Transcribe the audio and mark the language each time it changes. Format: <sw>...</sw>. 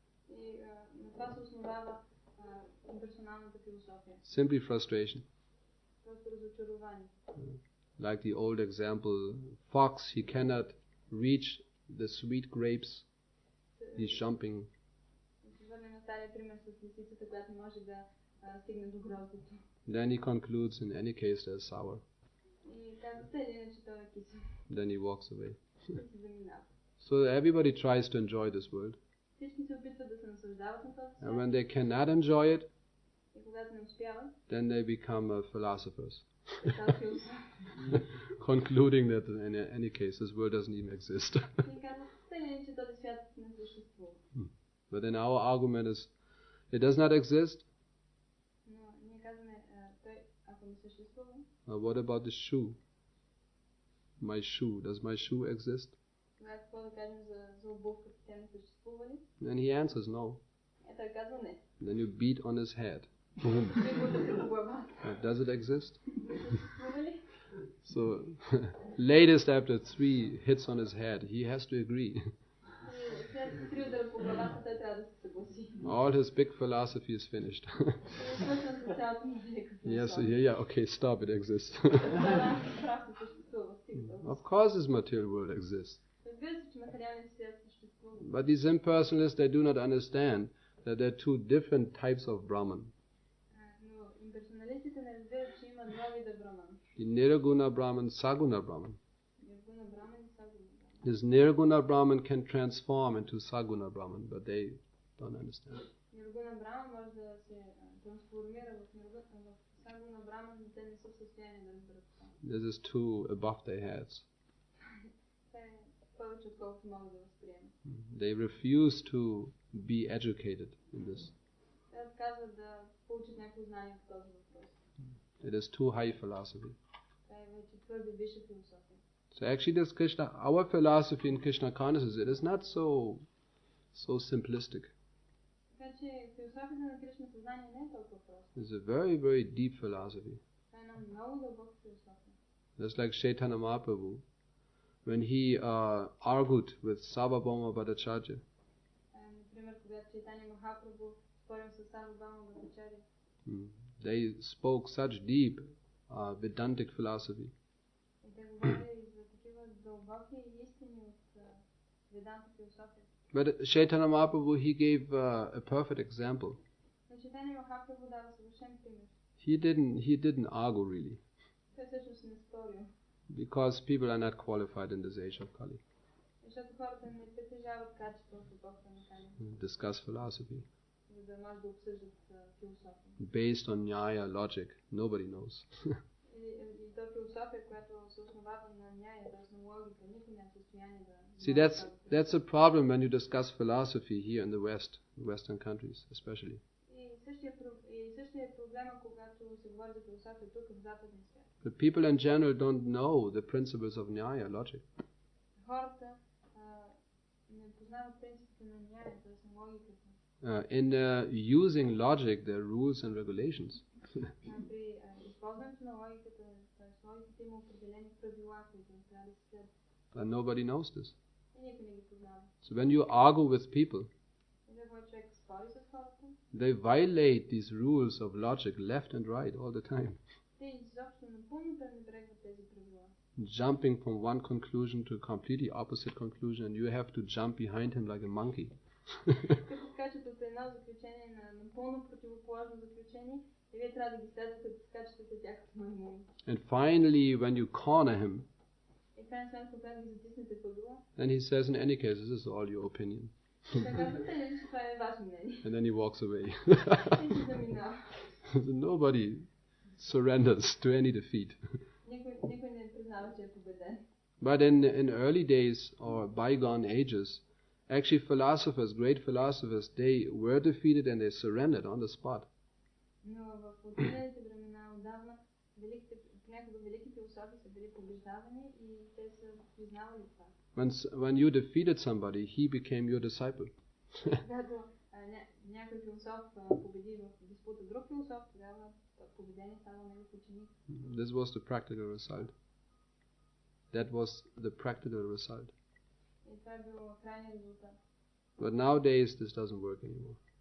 <bg>И на това се основава имперсоналната философия.</bg> <en>Simply frustration.</en> <bg>Просто разочарование.</bg> <en>Like the old example, fox, he cannot reach the sweet grapes. He's jumping.</en> <bg>Върнем на стария пример с лисицата, която може да стигне до гроздето.</bg> <en>Then he concludes, in any case, they're sour.</en> <bg>И казва, тъй иначе той е кисел.</bg> <en>Then he walks away.</en> <bg>Ще се заминава.</bg> <en>So everybody tries to enjoy this world.</en> <bg>Всички се опитват да се наслаждават на този</bg> <en>And when</en> <bg>свят.</bg> <en>they cannot enjoy it,</en> <bg>И когато не успяват,</bg> <en>then they become philosophers.</en> <bg>стават философи.</bg> <en>Concluding that in any case, this world doesn't even exist.</en> <bg>И казват, тъй иначе този свят не съществува.</bg> <en>But then our argument is, it does not exist.</en> <bg>Но ние казваме, той, ако не съществува,</bg> <en>What about the shoe? My shoe. Does my shoe exist?</en> <bg>тогава какво да кажем за обувката, тя не съществува ли?</bg> <en>And he answers no.</en> <bg>Той казва не.</bg> <en>Then you beat on his head.</en> <bg>Той го удари по главата.</bg> <en>Does it exist?</en> <bg>Съществува ли?</bg> <en>So, latest after 3 hits on his head, he has to agree.</en> <bg>И след 3 удара по главата, той трябва да се съгласи.</bg> <en>All his big philosophy is finished.</en> <bg>И свършвам с цялата му велика</bg> <en>Yes,</en> <bg>философия.</bg> <en>okay, stop, it exists.</en> <bg>Това просто съществува. Стига</bg> <en>Of course this material world exists.</en> <bg>Разбира се, че материалният свят съществува.</bg> <en>But these impersonalists, they do not understand that there are two different types of Brahman.</en> <bg>Но имперсоналистите не разбират, че има два вида браман.</bg> <en>The Nirguna Brahman, Saguna Brahman.</en> <bg>Ниргуна браман и сагуна браман.</bg> <en>This Nirguna Brahman can transform into Saguna Brahman, but they don't understand.</en> <bg>Ниргуна браман може да се трансформира в сагуна браман, но те не са в състояние да разберат това.</bg> <en>This is too above their heads.</en> <bg>Това е повече отколкото могат да възприемат.</bg> <en>They refuse to be educated in this.</en> <bg>Те отказват да получат някакво знание по този въпрос.</bg> <en>It is too high philosophy.</en> <bg>Това е вече твърде висша философия.</bg> <en>So actually this Krishna, our philosophy in Krishna consciousness, it is not so simplistic.</en> <bg>Така че философията на Кришна съзнание не е толкова проста.</bg> <en>It's a very, very deep philosophy.</en> <bg>Това е една много дълбока философия.</bg> <en>Just like Chaitanya Mahaprabhu, when he argued with Sarvabhauma Bhattacharya,</en> <bg>Например, когато Чайтания Махапрабху спорил с Сарвабхаума Бхаттачаря,</bg> <en>they spoke such deep Vedantic philosophy.</en> <bg>и те говорили за такива дълбоки истини от веданта философия.</bg> <en>But Chaitanya Mahaprabhu, he gave a perfect example.</en> <bg>Но Чайтания Махапрабху дава съвършен пример.</bg> <en>He didn't argue really,</en> <bg>Той всъщност не спорил,</bg> <en>because people are not qualified in this age of Kali.</en> <bg>защото хората не притежават качество в епохата на Кали,</bg> <en>Discuss philosophy</en> <bg>за да може да обсъждат философия.</bg> <en>based on nyaya logic. Nobody knows.</en> <bg>И то философия, която се основава на няя, т.е. на логика, никой не е в състояние да...</bg> <en>See, that's a problem when you discuss philosophy here in the West, Western countries especially.</en> <bg>И същия е проблема, когато се говори за философия тук в западния свят.</bg> <en>But people in general don't know the principles of nyaya logic.</en> <bg>Хората не познават принципите на няя, т.е. на логиката.</bg> <en>In using logic, there are rules and regulations.</en> <bg>При използването на логиката, т.е. логиката има определени правила, които трябва да се следват.</bg> <en>And nobody knows this.</en> <bg>И никой не ги познава.</bg> <en>So when you argue with people,</en> <bg>И когато човек спори с хората,</bg> <en>they violate these rules of logic left and right all the time.</en> <bg>те изобщо напълно пренебрегват тези правила.</bg> <en>jumping from one conclusion to a completely opposite conclusion, and you have to jump behind him like a monkey.</en> <bg>Като скачат от едно заключение на напълно противоположно заключение, и вие трябва да ги следвате, да скачате след тях като маймуни.</bg> <en>And finally, when you corner him,</en> <bg>И крайна сметка, когато ги затиснете в ъгъла,</bg> <en>then he says, in any case, this is all your opinion.</en> <bg>и така казвате, че това е ваше мнение.</bg> <en>And then he walks away.</en> <bg>И се заминава.</bg> <en>Nobody surrenders to any defeat.</en> <bg>Никой не признава, че е победен.</bg> <en>But in early days or bygone ages, actually philosophers, great philosophers, they were defeated and they surrendered on the spot.</en> <bg>Но в отминалите времена отдавна понякога велики философи са били побеждавани и те са признавали това.</bg> <en>When you defeated somebody, he became your disciple.</en> <bg>Когато някой философ победи в диспута друг философ, тогава победение става негов ученик.</bg> <en>This was the practical result. That was the practical result.</en> <bg>И това е било крайният резултат.</bg> <en>But nowadays this doesn't work anymore.</en>